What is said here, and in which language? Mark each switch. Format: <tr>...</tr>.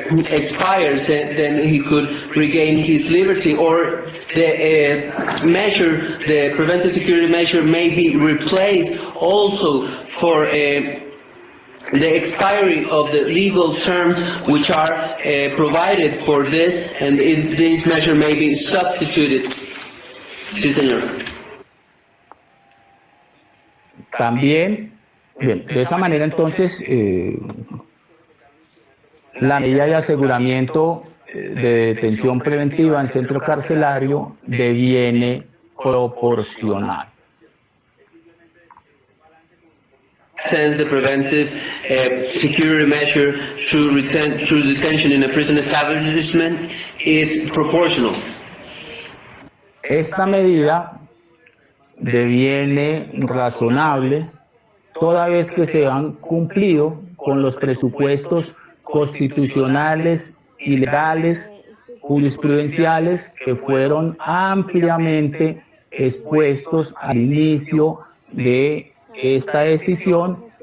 <en>expires, then he could regain his liberty, or the measure, the preventive security measure, may be replaced also for the expiry of the legal terms which are provided for this, and this measure may be substituted.</en> <es>Sí, señor. También, bien, de esa manera entonces la medida de aseguramiento de detención preventiva en centro carcelario deviene proporcional.</es> <en>Since the preventive security measure through detention in a prison establishment is proportional.</en> <es>Esta medida deviene razonable toda vez que se han cumplido con los presupuestos constitucionales y legales jurisprudenciales que fueron ampliamente expuestos al inicio de esta decisión,</es>